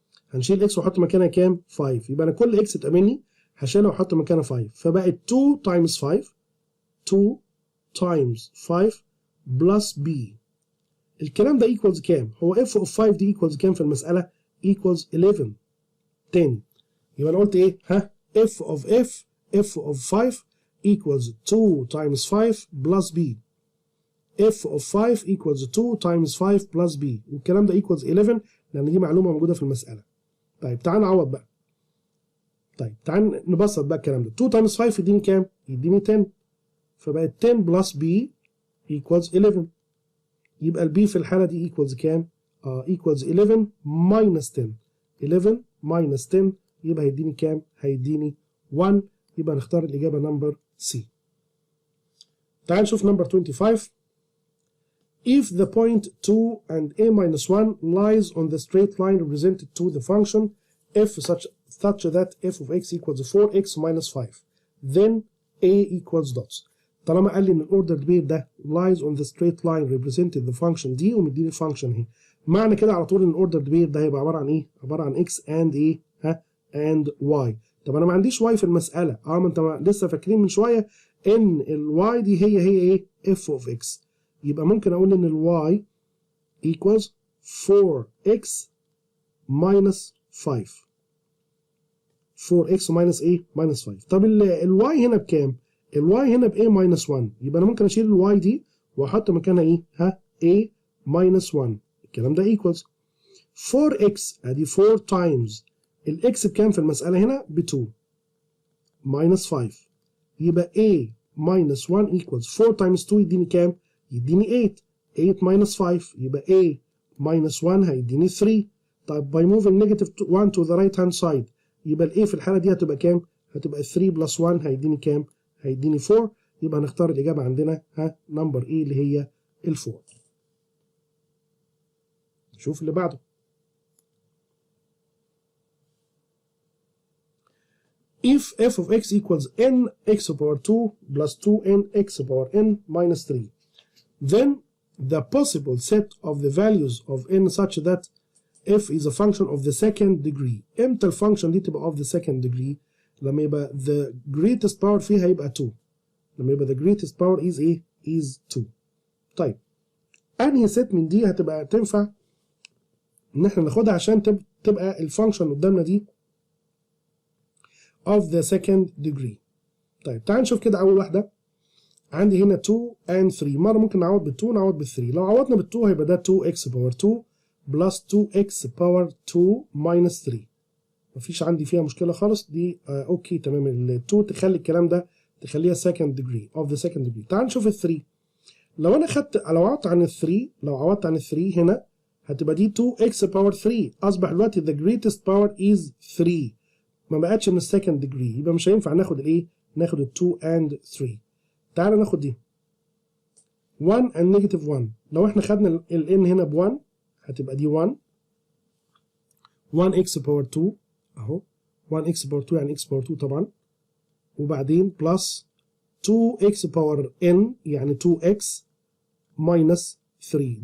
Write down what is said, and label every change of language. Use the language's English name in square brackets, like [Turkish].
[Arabic] هنشيل الاكس واحط مكانها كام؟ 5. يبقى انا كل اكس تقابلني هشيلها واحط مكانها 5، فبقت [English] 2 times 5 2 times 5 plus b. [Arabic] الكلام ده equals كام؟ هو [English] f of 5 [Arabic] دي equals كام في المسألة؟ [English] equals 11. [Arabic] تاني يبقى انا قلت ايه؟ [English] f of 5 equals 2 times 5 plus b. f of 5 equals 2 times 5 plus b، [Arabic] والكلام ده [English] equals 11 [Arabic] لأن دي معلومة موجودة في المسألة. طيب تعال نعوض بقى. طيب تعال نبسط بقى الكلام ده. 2 times 5 يديني كام؟ يديني 10، فبقت [English] 10 plus b equals 11. [Arabic] يبقى البي في الحالة دي equals كام؟ [English] equals 11 minus 10. 11 minus 10 [Arabic] يبقى هيديني كام؟ هيديني 1. يبقى نختار الإجابة نمبر سي. تعال نشوف نمبر 25. [English] If the point 2 and a minus 1 lies on the straight line represented to the function f such that f of x equals 4x minus 5, then a equals dots. [Arabic] طالما قال لي ان الاوردر بير ده [English] lies on the straight line represented the function [Arabic] دي ومديني الفانكشن اهي، معنى كده على طول ان الاوردر بير ده هيبقى عباره عن ايه؟ عباره عن [English] x and [Arabic] ايه؟ [English] and y. [Arabic] طب انا ما عنديش y في المساله، ما انت لسه فاكرين من شويه ان الواي دي هي ايه؟ [English] f of x. [Arabic] يبقى ممكن اقول ان الواي [English] equals 4x minus 5. 4x minus [Arabic] ايه؟ [English] minus 5. [Arabic] طب الواي هنا بكام؟ الواي هنا ب [English] a minus 1. [Arabic] يبقى انا ممكن اشيل الواي دي واحط مكانها ايه؟ [English] a minus 1. [Arabic] الكلام ده [English] equals 4x [Arabic] ادي [English] 4 times [Arabic] الاكس بكام في المساله هنا؟ ب [English] 2 minus 5. [Arabic] يبقى [English] a minus 1 equals 4 times 2 [Arabic] يديني كام؟ يديني 8. [English] 8 minus 5 [Arabic] يبقى [English] a minus 1 [Arabic] هيديني 3. طيب [English] by moving negative 1 to the right hand side [Arabic] يبقى ال a في الحالة دي هتبقى كام؟ هتبقى [English] 3 plus 1 [Arabic] هيديني كام؟ هيديني 4. يبقى هنختار الإجابة عندنا نمبر A اللي هي ال 4. نشوف اللي بعده. [English] If f of x equals n x power 2 plus 2n x power n minus 3, then the possible set of the values of n such that f is a function of the second degree. [Arabic] امتى الفانكشن دي تبقى [English] of the second degree؟ [Arabic] لما يبقى [English] the greatest power [Arabic] فيها يبقى 2. لما يبقى [English] the greatest power is [Arabic] ايه؟ [English] is 2. [Arabic] طيب انهي ست من دي هتبقى تنفع ان احنا ناخدها عشان تبقى الفانكشن قدامنا دي [English] of the second degree؟ [Arabic] طيب تعال نشوف كده اول واحده. عندي هنا 2 and 3. مرة ممكن نعوض بال 2 نعوض بال 3. لو عوضنا بال 2 هيبقى ده [English] 2x power 2 plus 2x power 2 minus 3. [Arabic] مفيش عندي فيها مشكلة خالص دي. اوكي تمام. ال 2 تخلي الكلام ده تخليها [English] second degree of the second degree. [Arabic] تعال نشوف ال 3. لو انا لو عوضت عن ال 3 هنا هتبقى دي 2x power 3. اصبح دلوقتي [English] the greatest power is 3. [Arabic] ما بقتش من السكند degree. يبقى مش هينفع ناخد الايه؟ ناخد ال 2 and 3. تعالى ناخد دي [English] 1 and negative 1. [Arabic] لو احنا خدنا ال n هنا ب 1 هتبقى دي 1 [English] 1x power 2 [Arabic] اهو 1x power 2 يعني x power 2 طبعا، وبعدين [English] plus 2x power n [Arabic] يعني [English] 2x minus 3.